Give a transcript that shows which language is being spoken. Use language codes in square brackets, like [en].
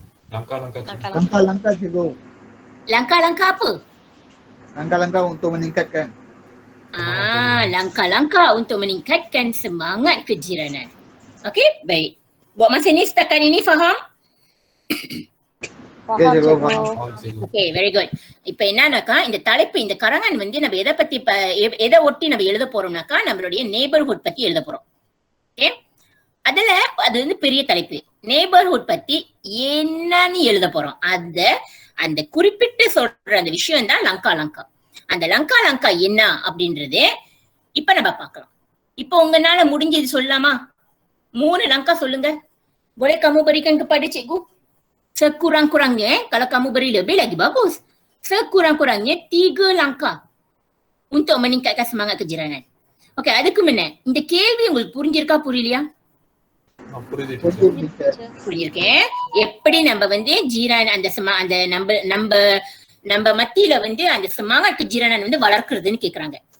[ms] Langkah-langkah cikgu. Langkah-langkah apa? Langkah-langkah untuk meningkatkan. Langkah-langkah untuk meningkatkan semangat kejiranan. Okey, baik. Buat masa ni setakat ini faham? Faham cikgu. [en] Okay, very good. [ta] இப்ப என்னன்னாக்கா இந்த தலைப்பு இந்த கரங்கன் வந்து நம்ம எதை ஒட்டி நம்ம எழுத போறோம்னாக்கா நம்மளுடைய நெய்பர்ஹுட் பத்தி எழுத போறோம். ஓகே, அதுல அது வந்து பெரிய தலைப்பு. நெய்பர்ஹுட் பத்தி என்னன்னு எழுத போறோம். அந்த குறிப்பிட்டு சொல்ற அந்த விஷயம் தான் லங்கா. அந்த லங்கா என்ன அப்படின்றது இப்ப நம்ம பார்க்கலாம். இப்ப உங்களால முடிஞ்சது சொல்லலாமா? 3 langkah சொல்லுங்க. [ms] Boleh kamu berikan kepada cikgu? Sekurang-kurangnya, kalau kamu beri lebih lagi bagus. Sekurang-kurangnya 3 langkah untuk meningkatkan semangat kejiranan. [ta] Okay, அதுக்கு முன்ன இந்த கேள்வி உங்களுக்கு புரிஞ்சிருக்கா புரியலையா? புரிஞ்சிருக்கேன். எப்படி நம்ம வந்து ஜீரான் அந்த நம்ம மத்தியில வந்து அந்த [ms] semangat kejiranan [ta] வந்து வளர்க்கிறதுன்னு கேக்குறாங்க.